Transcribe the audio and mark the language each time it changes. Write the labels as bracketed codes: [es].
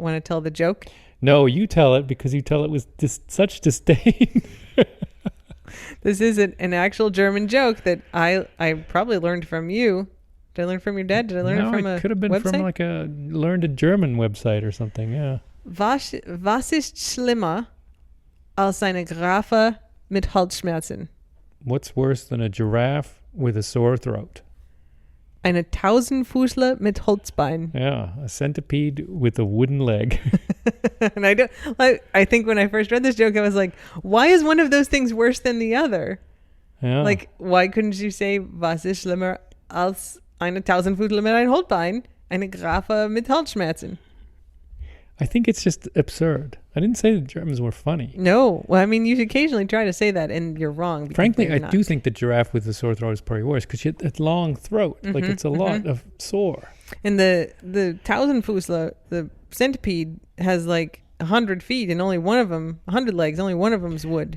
[en] Want to tell the joke? No, you tell it because you tell it with such disdain. This is an actual German joke that I probably learned from you. Did I learn from your dad? Did I learn it from a could have been website? From like a learned a German website or something, yeah. [de] Was ist schlimmer als eine Giraffe mit Halsschmerzen? [en] What's worse than a giraffe with a sore throat? [de] Eine Tausendfüßler mit Holzbein. [en] Yeah, a centipede with a wooden leg. And I think when I first read this joke, I was like, why is one of those things worse than the other? Yeah. Like, why couldn't you say, [de] was ist schlimmer als eine Tausendfüßler mit einem Holzbein? Eine Giraffe mit Halsschmerzen. [en] I think it's just absurd. I didn't say the Germans were funny. No. Well, I mean, you occasionally try to say that, and you're wrong. because Frankly, they're I not. do think the giraffe with the sore throat is probably worse because you have that long throat. Like it's a lot of sore. And the Tausendfüßler, the centipede, has like 100 feet, and only one of them, 100 legs, only one of them's wood.